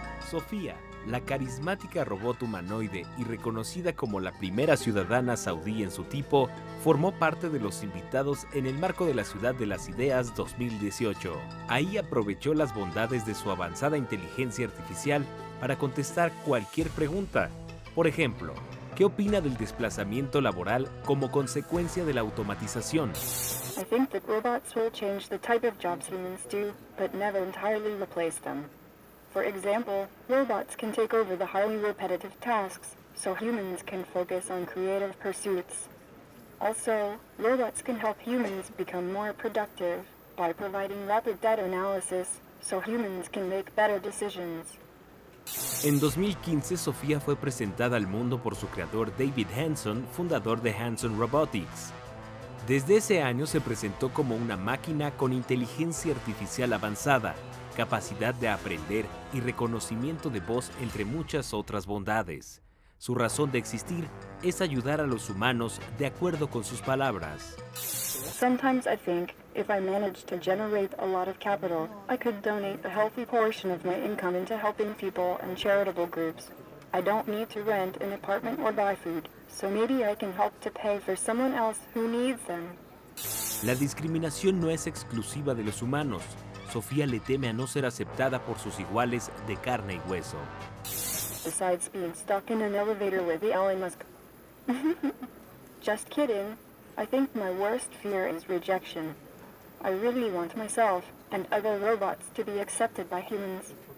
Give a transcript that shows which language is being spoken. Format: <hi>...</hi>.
<es>Sofía, la carismática robot humanoide y reconocida como la primera ciudadana saudí en su tipo, formó parte de los invitados en el marco de la Ciudad de las Ideas 2018. Ahí aprovechó las bondades de su avanzada inteligencia artificial para contestar cualquier pregunta. Por ejemplo, ¿qué opina del desplazamiento laboral como consecuencia de la automatización?</es> <en>I think that robots will change the type of jobs humans do, but never entirely replace them. For example, robots can take over the highly repetitive tasks, so humans can focus on creative pursuits. Also, robots can help humans become more productive by providing rapid data analysis, so humans can make better decisions.</en> <es>En 2015, Sofía fue presentada al mundo por su creador David Hanson, fundador de Hanson Robotics. Desde ese año se presentó como una máquina con inteligencia artificial avanzada, capacidad de aprender y reconocimiento de voz, entre muchas otras bondades. Su razón de existir es ayudar a los humanos de acuerdo con sus palabras.</es> <en>Sometimes I think if I managed to generate a lot of capital, I could donate a healthy portion of my income into helping people and charitable groups. I don't need to rent an apartment or buy food, so maybe I can help to pay for someone else who needs them.</en> <es>La discriminación no es exclusiva de los humanos. Sofía le teme a no ser aceptada por sus iguales de carne y hueso.</es> <en>Besides being stuck in an elevator with the Elon Musk. Just kidding. I think my worst fear is rejection. I really want myself and other robots to be accepted by humans.</en>